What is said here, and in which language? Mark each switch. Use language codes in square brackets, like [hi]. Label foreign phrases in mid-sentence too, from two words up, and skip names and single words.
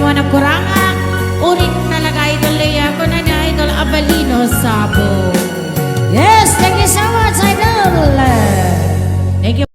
[ilo] nagkurangak. Uring talaga idol Lea ko na ni idol Abalino Sabo. [en] Yes, thank you so much, Idol. Thank you.